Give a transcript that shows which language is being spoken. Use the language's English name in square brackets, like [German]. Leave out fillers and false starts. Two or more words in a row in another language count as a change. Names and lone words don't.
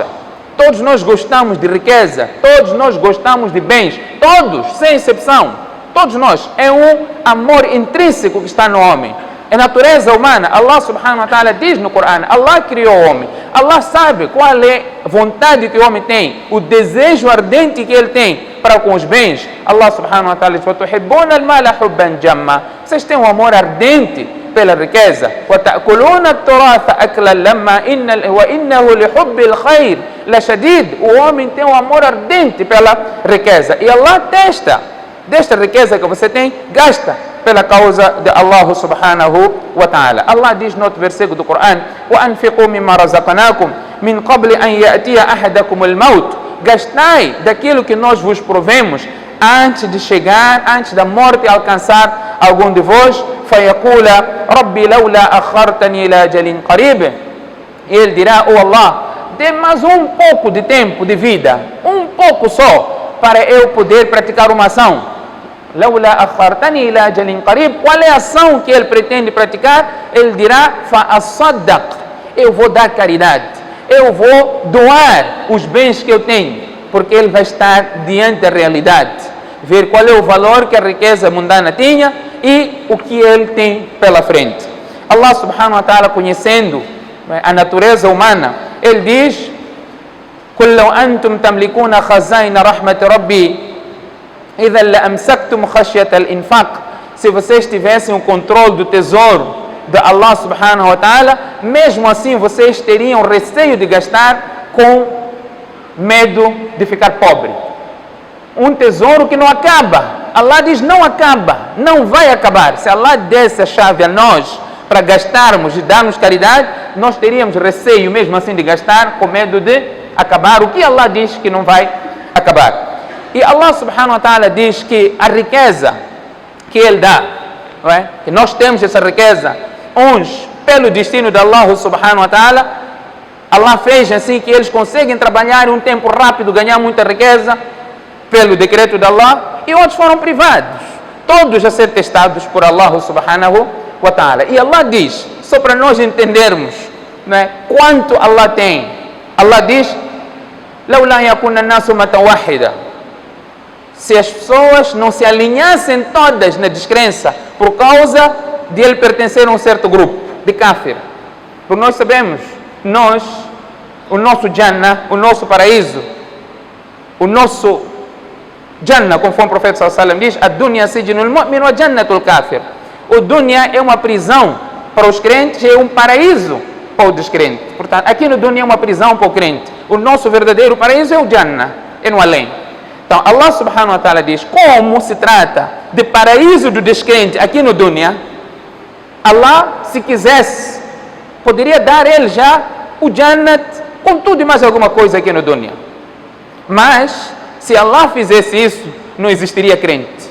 [Portuguese] Todos nós gostamos de riqueza, todos nós gostamos de bens, todos, sem exceção. Todos nós, é um amor intrínseco que está no homem, é natureza humana. [Arabic] الله سبحانه وتعالى [Portuguese] diz no Corão: Allah criou o homem, Allah sabe qual é a vontade que o homem tem, o desejo ardente que ele tem para com os bens. [Arabic] الله سبحانه وتعالى diz: وَتُحِبُّونَ الْمَالَ حُبًّا جَمًّا. [Portuguese] Vocês têm um amor ardente pela riqueza. [Arabic] وَتَأْكُلُونَ التُّرَاثَ أَكْلًا لَمًّا وَإِنَّهُ لِحُبِّ الْخَيْرِ لَشَدِيدٌ. [Portuguese] O homem tem um amor ardente pela riqueza, e Allah testa desta riqueza que você tem, gasta pela causa de [Arabic] الله سبحانه وتعالى. [Portuguese] Allah diz no outro versículo do Corão: [Arabic] وَأَنْفِقُوا مِمَّا رَزَقْنَاكُمْ مِنْ قَبْلِ أَنْ يَأْتِيَ أَحَدَكُمُ الْمَوْتُ. [Portuguese] Gastai daquilo que nós vos provemos antes de chegar, antes da morte alcançar algum de vós. [Arabic] فَيَقُولَ رَبِّ لَوْلَا أَخَّرْتَنِي إِلَى أَجَلٍ قَرِيبٍ. [Portuguese] Ele dirá: oh Allah, dê mais um pouco de tempo de vida, um pouco só, para eu poder praticar uma ação. [Arabic] لولا أخرتني إلى أجل قريب. [Portuguese] Qual é a ação que ele pretende praticar? Ele dirá: [Arabic] فأصدق, [Portuguese] eu vou dar caridade, eu vou doar os bens que eu tenho, porque ele vai estar diante da realidade, ver qual é o valor que a riqueza mundana tinha e o que ele tem pela frente. [Arabic] الله سبحانه وتعالى, [Portuguese] conhecendo a natureza humana, ele diz: [Arabic] قل لو أنتم تملكون خزائن رحمة ربي إذا لأمسكتم خشية الإنفاق. [Portuguese] Se vocês tivessem o controle do tesouro de [Arabic] الله سبحانه وتعالى, [Portuguese] mesmo assim vocês teriam receio de gastar, com medo de ficar pobre. Um tesouro que não acaba. Allah diz: não acaba, não vai acabar. Se Allah desse a chave a nós para gastarmos e darmos caridade, nós teríamos receio mesmo assim de gastar, com medo de acabar o que Allah diz que não vai acabar. E [Arabic] الله سبحانه وتعالى [Portuguese] diz que a riqueza que Ele dá, não é? Que nós temos essa riqueza, uns pelo destino de [Arabic] الله سبحانه وتعالى, [Portuguese] Allah fez assim que eles conseguem trabalhar em um tempo rápido, ganhar muita riqueza pelo decreto de Allah, e outros foram privados, todos a ser testados por [Arabic] الله سبحانه وتعالى. [Portuguese] E Allah diz, só para nós entendermos, não é, quanto Allah tem, Allah diz: [Arabic] لولا يكون الناس أمة واحدة. [Portuguese] Se as pessoas não se alinhassem todas na descrença por causa de ele pertencer a um certo grupo de kafir. Porque nós sabemos, o nosso Jannah, o nosso paraíso, o nosso Jannah, conforme o profeta [Arabic] صلى الله عليه وسلم [Portuguese] diz: [Arabic] "الدنيا سجن المؤمن وجنة الكافر." [Portuguese] O dunya é uma prisão para os crentes e é um paraíso para o descrente. Portanto, aqui no dunya é uma prisão para o crente. O nosso verdadeiro paraíso é o Jannah, é no além. Então, [Arabic] الله سبحانه وتعالى [Portuguese] diz: como se trata de paraíso do descrente aqui no dunya, Allah, se quisesse, poderia dar ele já o Jannat com tudo e mais alguma coisa aqui no dunya. Mas, se Allah fizesse isso, não existiria crente.